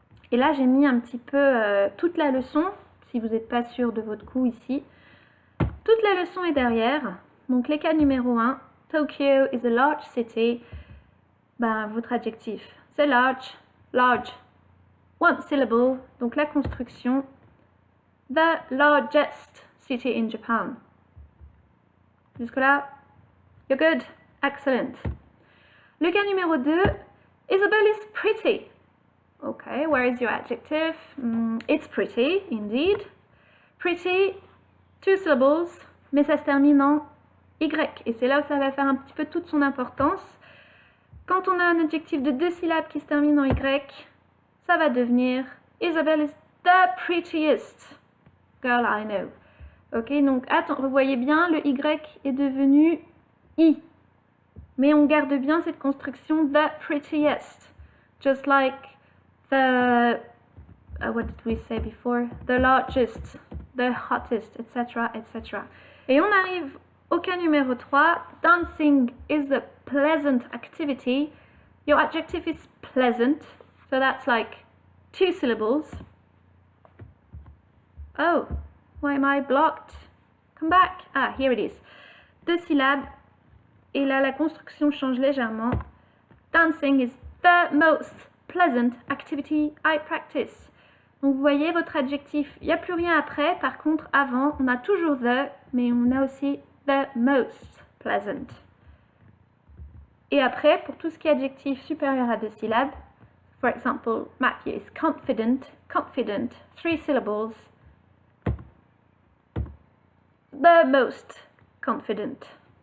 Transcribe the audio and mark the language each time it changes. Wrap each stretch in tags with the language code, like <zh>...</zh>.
<fr>Et là j'ai mis un petit peu toute la leçon, si vous n'êtes pas sûr de votre coup ici. Toute la leçon est derrière. Donc les cas numéro 1,</fr> <en>Tokyo is a large city.</en> <fr>Votre adjectif, c'est large, large, one syllable, donc la construction.</fr> <en>The largest city in Japan.</en> <fr>Jusque là,</fr> <en>you're good, excellent.</en> <fr>Le cas numéro 2,</fr> <en>Isabelle is pretty. Okay, where is your adjective? It's pretty, indeed. Pretty, 2 syllables,</en> <fr>mais ça se termine en Y. Et c'est là où ça va faire un petit peu toute son importance. Quand on a un adjectif de 2 syllabes qui se termine en Y, ça va devenir</fr> <en>Isabelle is the prettiest girl I know.</en> <fr>Ok, donc attends, vous voyez bien, le Y est devenu I. Mais on garde bien cette construction the prettiest.</fr> <en>Just like the, what did we say before? The largest, the hottest, etc., etc.</en> <fr>Et on arrive au cas numéro 3.</fr> <en>Dancing is the pleasant activity. Your adjective is pleasant. So that's like 2 syllables. Oh, why am I blocked? Come back. Ah, here it is. 2 syllabes.</en> <fr>Et là, la construction change légèrement.</fr> <en>Dancing is the most pleasant activity I practice.</en> <fr>Donc, vous voyez votre adjectif, il n'y a plus rien après. Par contre, avant, on a toujours the, mais on a aussi the most pleasant. Et après, pour tout ce qui est adjectif supérieur à 2 syllabes,</fr> <en>for example, Matthew is confident, confident, 3 syllables, the most confident.</en>